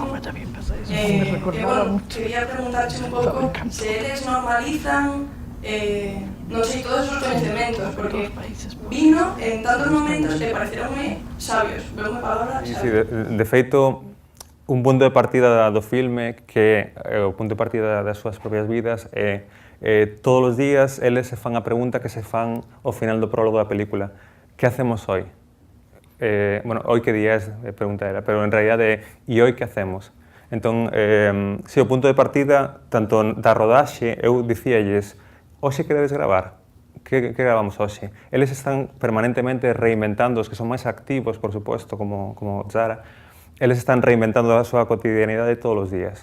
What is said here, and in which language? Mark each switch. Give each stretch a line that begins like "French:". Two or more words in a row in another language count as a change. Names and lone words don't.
Galician: Bueno, quería preguntarche un pouco se eles normalizan, non sei, todos os coñecementos, porque vino en tantos momentos e pareceronme sabios, veume palabra sabios. Sí, de feito, un punto de partida do filme que o punto de partida das súas propias vidas é todos os días eles se fan a pregunta que se fan ao final do prólogo da película:
Spanish: que hacemos hoy? Bueno, hoy que día es, pregunta era, pero en realidad e hoy que hacemos?
Galician: Entón, si o punto de partida, tanto da rodaxe, eu dicíalles: hoxe queredes gravar? Que gravamos hoxe? Eles están permanentemente reinventando, os que son máis activos, por suposto, como Zara, eles están reinventando a súa cotidianidade todos os días.